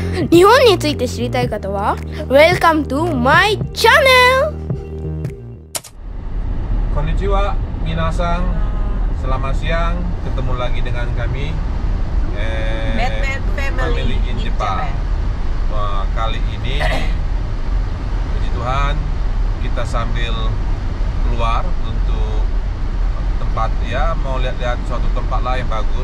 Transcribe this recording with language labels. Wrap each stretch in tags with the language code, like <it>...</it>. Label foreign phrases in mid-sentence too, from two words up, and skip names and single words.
<ja>日本について知りたい方は</ja> <en>Welcome to my channel!</en> <ja>こんにちは、皆さん.</ja> <id>Selamat siang, ketemu lagi dengan kami Batman Family in Japan. Wah, kali ini puji Tuhan kita sambil keluar untuk tempat, ya mau lihat-lihat suatu tempat lah yang bagus.</id>